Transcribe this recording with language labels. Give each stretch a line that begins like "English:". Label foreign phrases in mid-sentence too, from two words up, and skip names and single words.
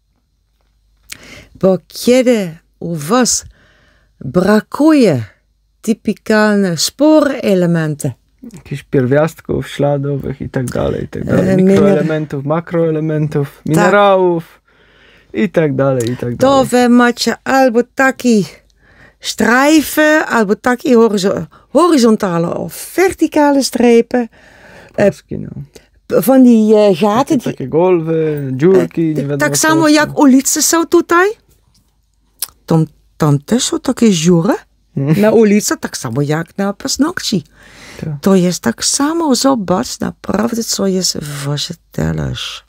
Polish: Bo kiedy u was brakuje typikalne sporelementy, jakichś pierwiastków śladowych i tak dalej. Mikroelementów, makroelementów, minerałów i tak dalej. To wy macie albo takie strijven, albo takie
Dutch: horizontale of verticale strepen. van die gaten.
Polish: Takie golwy, dziurki, nie wiadomo Tak co samo jeszcze. jak ulice są tutaj. Tam też są takie dziury. Na ulicy, tak samo jak na paznokci. Tak. To jest tak samo. Zobacz naprawdę, co jest w waszej talerz.